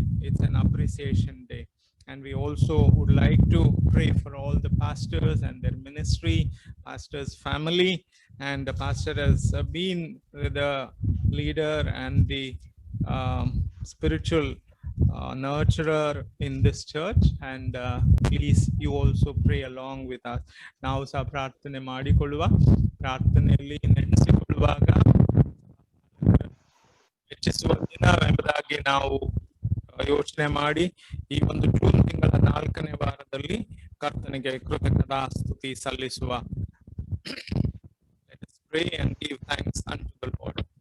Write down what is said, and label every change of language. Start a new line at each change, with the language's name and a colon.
English: It's an appreciation day. And we also would like to pray for all the pastors and their ministry, pastors' family, and the pastor has been the leader and the spiritual nurturer in this church, and please you also pray along with us.
Kannada: ನಾವು ಸಹ ಪ್ರಾರ್ಥನೆ ಮಾಡಿಕೊಳ್ಳುವ. ಪ್ರಾರ್ಥನೆಯಲ್ಲಿ ನೆನೆಸಿಕೊಳ್ಳುವಾಗ ಹೆಚ್ಚಿಸುವ ದಿನ ಎಂಬುದಾಗಿ ನಾವು ಯೋಚನೆ ಮಾಡಿ ಈ ಒಂದು ಜೂನ್ ತಿಂಗಳ 4ನೇ ವಾರದಲ್ಲಿ ಕರ್ತನಿಗೆ ಕೃತಜ್ಞತಾ ಸ್ತುತಿ ಸಲ್ಲಿಸುವ.
English: Let us pray and give thanks unto the Lord.